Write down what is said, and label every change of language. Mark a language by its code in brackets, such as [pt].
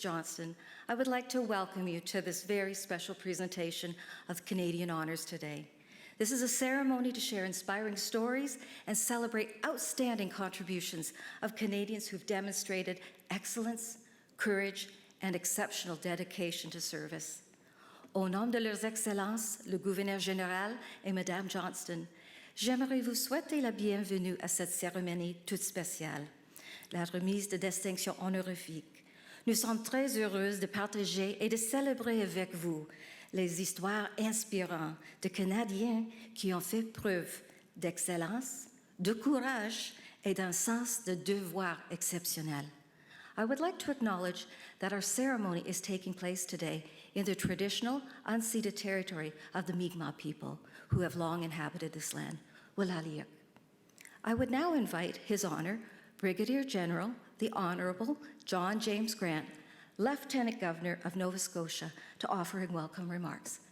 [en] Johnston, I would like to welcome you to this very special presentation of Canadian Honors today. This is a ceremony to share inspiring stories and celebrate outstanding contributions of Canadians who've demonstrated excellence, courage, and exceptional dedication to service. [fr] Au nom de leurs excellences, le gouverneur général et Madame Johnston, j'aimerais vous souhaiter la bienvenue à cette cérémonie toute spéciale, la remise de distinction honorifique. Nous sommes très heureuses de partager et de célébrer avec vous les histoires inspirantes de Canadiens qui ont fait preuve d'excellence, de courage et d'un sens de devoir exceptionnel. [en] I would like to acknowledge that our ceremony is taking place today in the traditional unceded territory of the Mi'kmaq people who have long inhabited this land. Walaaliq. I would now invite His Honor, Brigadier General, the Honorable John James Grant, Lieutenant Governor of Nova Scotia, to offer him welcome remarks.